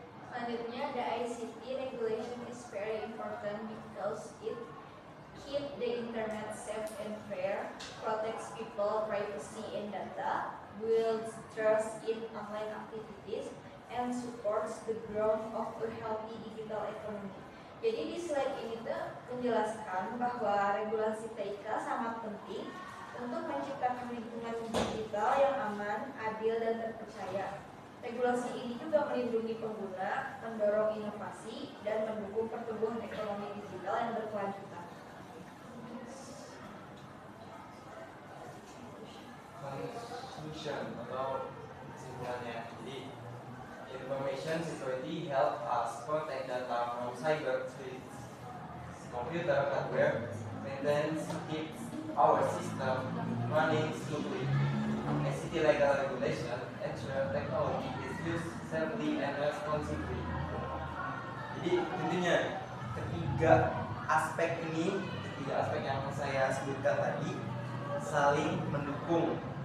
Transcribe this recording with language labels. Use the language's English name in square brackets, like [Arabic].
[Indonesian] Selanjutnya, [English] the ICT regulation is very important because it keeps the internet safe and fair, protects people privacy and data, builds trust in online activities, and supports the growth of a healthy digital economy. [Indonesian] Jadi di slide ini tuh menjelaskan bahwa regulasi TIK sangat penting untuk menciptakan lingkungan digital yang aman, adil, dan terpercaya. Regulasi ini juga melindungi pengguna, mendorong inovasi, dan mendukung pertumbuhan ekonomi digital yang berkelanjutan. [English] Conclusion [Indonesian] atau kesimpulannya. Jadi [English] information security help us protect data from cyber threats. Computer hardware maintains keeps our system running smoothly. ICT legal regulation ensure technology is used safely and responsibly. [Indonesian] Jadi intinya ketiga aspek yang saya sebutkan tadi saling mendukung.